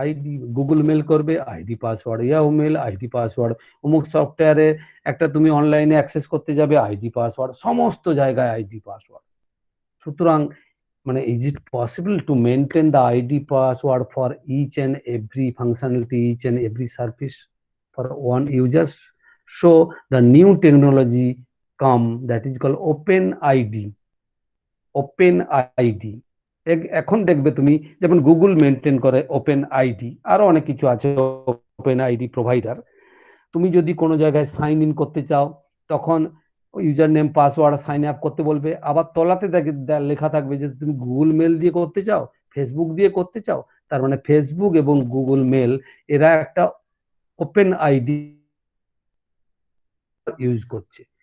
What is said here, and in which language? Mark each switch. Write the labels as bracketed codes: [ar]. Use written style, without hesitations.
[bn] ID Google mail করবে ID password, Yahoo mail ID password, অমুক সফটওয়্যারে একটা তুমি অনলাইনে অ্যাক্সেস করতে যাবে আইডি পাসওয়ার্ড, সমস্ত জায়গায় আইডি পাসওয়ার্ড। সুতরাং মানে [en] Is it possible to maintain the ID password for each and every functionality, each and every service for one users? So the new technology come that is called open id. [bn] open id এখন দেখবে তুমি যেমন Google maintain করে open ID, আরো অনেক কিছু আছে open ID provider. তুমি যদি কোনো জায়গায় সাইন ইন করতে চাও তখন user name password sign up করতে বলবে, আবার তলাতে লেখা থাকবে যে তুমি গুগল মেল দিয়ে করতে চাও, ফেসবুক দিয়ে করতে চাও, তার মানে ফেসবুক এবং গুগল মেল এরা একটা ওপেন আইডি ইউজ করছে।